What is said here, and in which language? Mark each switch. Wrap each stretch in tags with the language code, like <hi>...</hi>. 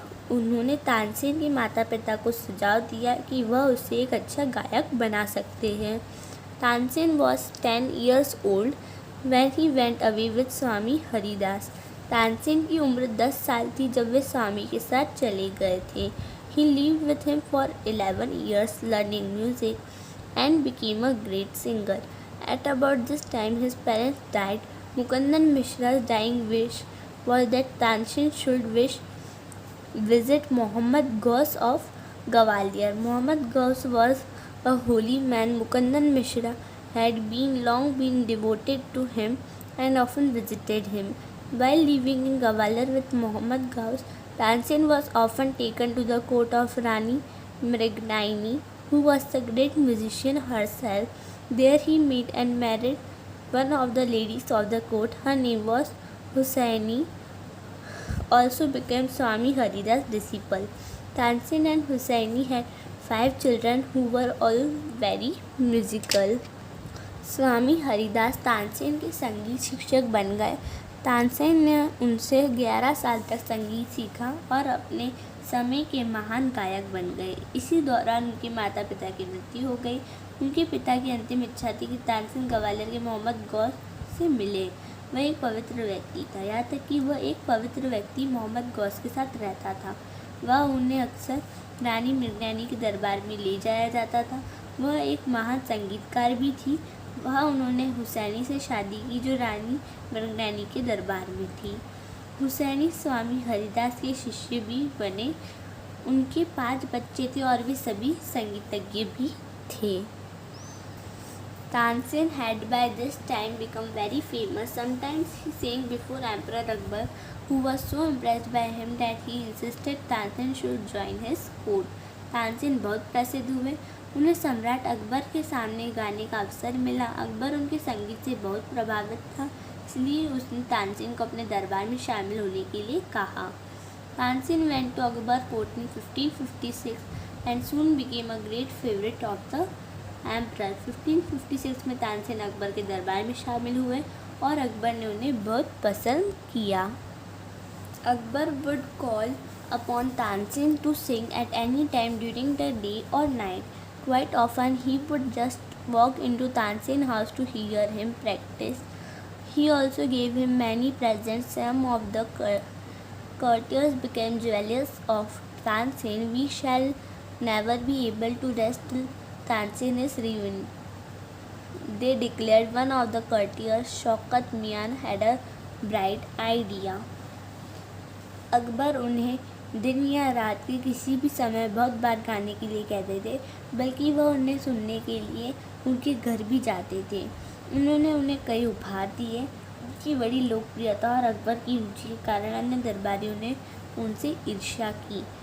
<hi>उन्होंने तानसेन के माता पिता को सुझाव दिया कि वह उसे एक अच्छा गायक बना सकते हैं।</hi> <en>Tansen was 10 years old when he went away with Swami Haridas.</en> <hi>तानसेन की उम्र 10 साल थी जब वे स्वामी के साथ चले गए थे।</hi> <en>He lived with him for 11 years, learning music, and became a great singer. At about this time, his parents died. Mukandan Mishra's dying wish was that Tansen should visit Muhammad Ghaus of Gwalior. Muhammad Ghaus was a holy man. Mukandan Mishra had long been devoted to him and often visited him. While living in Gwalior with Muhammad Ghaus, Tansen was often taken to the court of Rani Mrignani, who was a great musician herself. There he met and married one of the ladies of the court. Her name was Hussaini, also became Swami Haridas' disciple. Tansen and Hussaini had 5 children who were all very musical.</en> <hi>स्वामी हरिदास तानसेन के संगीत शिक्षक बन गए। तानसेन ने उनसे 11 साल तक संगीत सीखा और अपने समय के महान गायक बन गए। इसी दौरान उनके माता पिता की मृत्यु हो गई। उनके पिता की अंतिम इच्छा थी कि तानसेन ग्वालियर के मोहम्मद गौस से मिले। वह एक पवित्र व्यक्ति था, यहाँ तक कि वह एक पवित्र व्यक्ति मोहम्मद गौस के साथ रहता था। वह उन्हें अक्सर रानी मृगनैनी के दरबार में ले जाया जाता था। वह एक महान संगीतकार भी थी। वहाँ उन्होंने हुसैनी से शादी की, जो रानी मृगनैनी के दरबार में थी। हुसैनी स्वामी हरिदास के शिष्य भी बने। उनके 5 बच्चे थे और वे सभी संगीतज्ञ भी थे।</hi> <en>Tansin had by this time become very famous. Sometimes he sang before Emperor Akbar, who was so impressed by him that he insisted Tansin should join his court.</en> <hi>Tansen बहुत प्रसिद्ध हुए। उन्हें सम्राट अकबर के सामने गाने का अवसर मिला। अकबर उनके संगीत से बहुत प्रभावित था, इसलिए उसने तानसेन को अपने दरबार में शामिल होने के लिए कहा।</hi> <en>Tansen went to Akbar court in 1556 and soon became a great favorite of the emperor.</en> <hi>1556 में तानसेन अकबर के दरबार में शामिल हुए और अकबर ने उन्हें बहुत पसंद किया।</hi> <en>Akbar would call upon Tansin to sing at any time during the day or night. Quite often he would just walk into Tansin's house to hear him practice. He also gave him many presents. Some of the courtiers became jealous of Tansin. We shall never be able to rest till Tansin is ruined, they declared. One of the courtiers, Shaukat Mian, had a bright idea.</en> <hi>Akbar उन्हें दिन या रात के किसी भी समय बहुत बार गाने के लिए कहते थे, बल्कि वह उन्हें सुनने के लिए उनके घर भी जाते थे। उन्होंने उन्हें कई उपहार दिए। उनकी बड़ी लोकप्रियता और अकबर की रुचि के कारण अन्य दरबारियों ने उनसे ईर्ष्या की।</hi>